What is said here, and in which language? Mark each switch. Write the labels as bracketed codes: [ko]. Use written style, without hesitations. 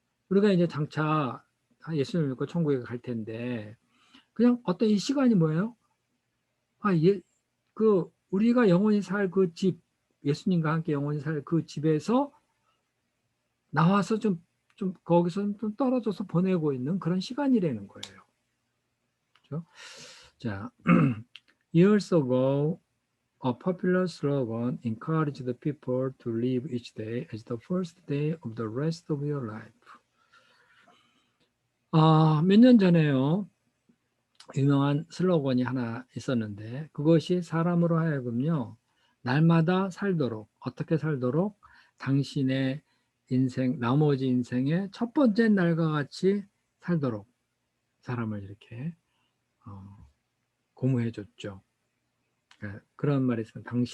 [ko] 우리가 이제 장차 예수님을 믿고 천국에 갈 텐데, 그냥 어떤 이 시간이 뭐예요? 우리가 영원히 살 그 집, 예수님과 함께 영원히 살 그 집에서 나와서 좀 좀 거기서 좀 떨어져서 보내고 있는 그런 시간이라는 거예요. 그렇죠? [en] 자, years ago, a popular slogan encouraged the people to live each day as the first day of the rest of your life. [ko] 몇 년 전에요. 유명한 슬로건이 하나 있었는데 그것이 사람으로 하여금요. 날마다 살도록 어떻게 살도록 당신의 인생 나머지 인생의 첫 번째 날과 같이 살도록 사람을 이렇게 고무해 줬죠. 그런 말이 있습니다.